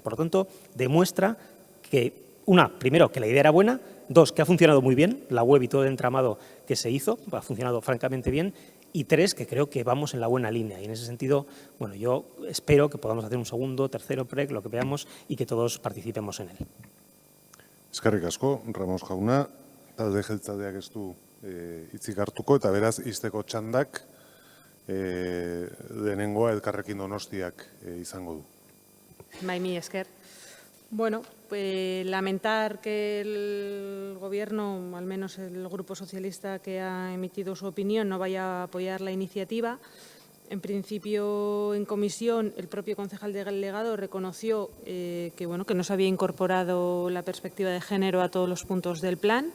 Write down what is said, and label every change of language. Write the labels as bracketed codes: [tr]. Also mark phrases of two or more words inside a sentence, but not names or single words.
[es] Por lo tanto, demuestra que primero, que la idea era buena, dos, que ha funcionado muy bien, la web y todo el entramado que se hizo, ha funcionado francamente bien, y tres, que creo que vamos en la buena línea. Y en ese sentido, bueno, yo espero que podamos hacer un segundo, tercero PREC, lo que veamos, y que todos participemos en él. [eu] Eskerrik asko, Ramos jauna, talde jeltzaleak ez du hitzik hartuko, eta beraz, izteko txandak lehenengoa Elkarrekin Donostiak izango du. Bai, mi esker. [es] Bueno, lamentar que el Gobierno, al menos el Grupo Socialista que ha emitido su opinión, no vaya a apoyar la iniciativa. En principio, en comisión, el propio concejal delegado reconoció que no se había incorporado la perspectiva de género a todos los puntos del plan.